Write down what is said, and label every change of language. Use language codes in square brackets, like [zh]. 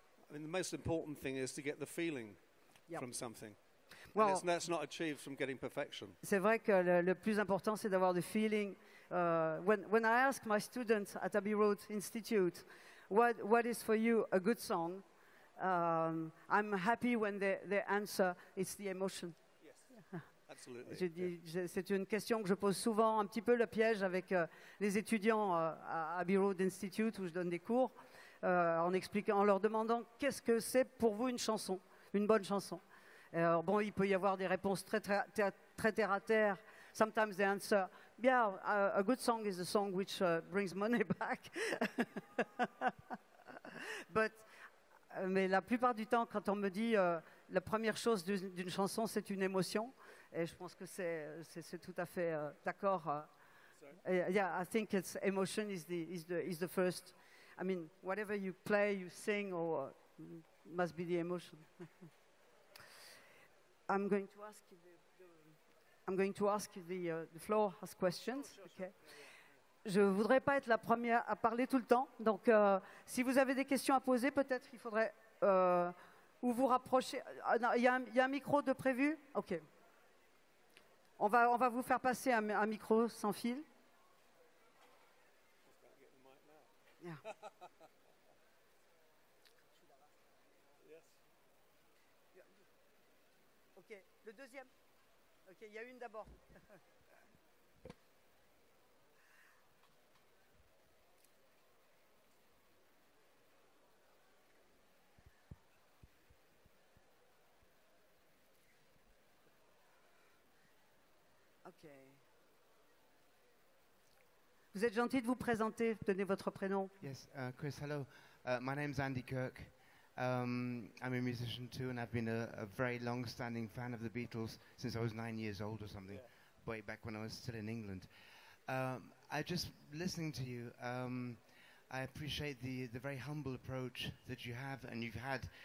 [en] I mean, the most important thing is to get the feeling from something. Well, that's not achieved from getting perfection. [fr] C'est vrai que le plus important, c'est d'avoir du feeling. [en] When I ask my students at Abbey Road Institute, what is for you a good song, I'm happy when they answer it's the emotion. Yes, absolutely. [fr] C'est une question que je pose souvent, un petit peu le piège avec les étudiants à Abbey Road Institute où je donne des cours, en leur demandant qu'est-ce que c'est pour vous une chanson, une bonne chanson. Alors, bon, il peut y avoir des réponses très terre à terre. [en] Sometimes they answer, yeah, a good song is a song which brings money back. [fr] Mais la plupart du temps, quand on me dit la première chose d'une chanson, c'est une émotion, et je pense que c'est tout à fait d'accord. [en] Yeah, I think it's emotion is the first. I mean, whatever you play, you sing, or must be the emotion. I'm going to ask you the floor has questions. Sure. Okay. [fr] Je ne voudrais pas être la première à parler tout le temps. Donc, si vous avez des questions à poser, peut-être il faudrait ou vous rapprocher. Il y a un micro de prévu. OK. On va vous faire passer un micro sans fil. [en] Yeah. [fr] OK. Le deuxième. OK, il y a une d'abord. OK. Vous êtes gentil de vous présenter, donner votre prénom. [en] Yes, Chris, hello. My name's Andy Kirk, I'm a musician too, and I've been a very long-standing fan of the Beatles since I was 9 years old or something, way back when I was still in England. I just, listening to you, I appreciate the very humble approach that you have and you've had.